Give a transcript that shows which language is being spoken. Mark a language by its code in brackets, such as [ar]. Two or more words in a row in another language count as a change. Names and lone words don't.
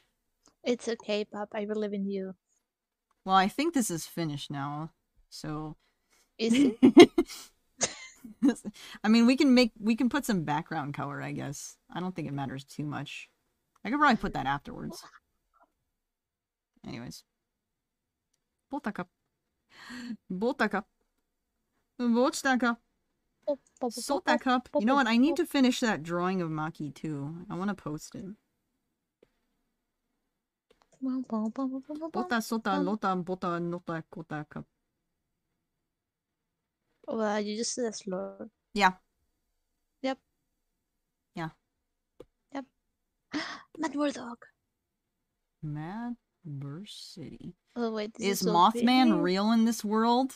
[en] It's okay, Pop. I believe in you. Well, I think this is finished now, so... Is it? I mean, we can put some background color, I guess. I don't think it matters too much. I could probably put that afterwards. Anyways. Botaka. Botaka. Botaka. Sotaka. You know what? I need to finish that drawing of Maki too. I want to post it. Bota sota lota bota nota kota cup. Well, you just said slow. Yeah. Yep. Yeah. Yep. Mad Murdoch. Mad Burst City. Oh wait, this Is so Mothman big. real in this world?